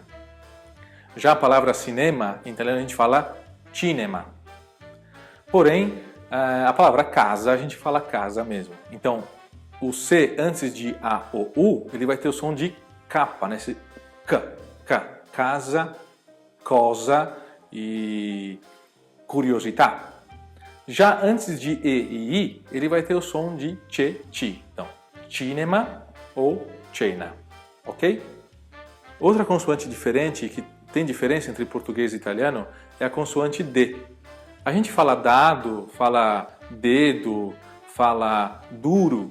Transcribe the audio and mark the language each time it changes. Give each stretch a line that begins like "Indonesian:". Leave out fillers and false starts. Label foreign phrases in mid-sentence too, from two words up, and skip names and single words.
Portuguese: Já a palavra cinema, em italiano a gente fala cinema. Porém, a palavra casa, a gente fala casa mesmo. Então, o C antes de A ou U, ele vai ter o som de K, né? Esse K, casa,
Italian: cosa e curiosità.
Portuguese: Já antes de E e I, ele vai ter o som de CE, CI. Então, cinema ou cena, ok? Outra consoante diferente, que tem diferença entre português e italiano, é a consoante D. A gente fala dado, fala dedo, fala duro.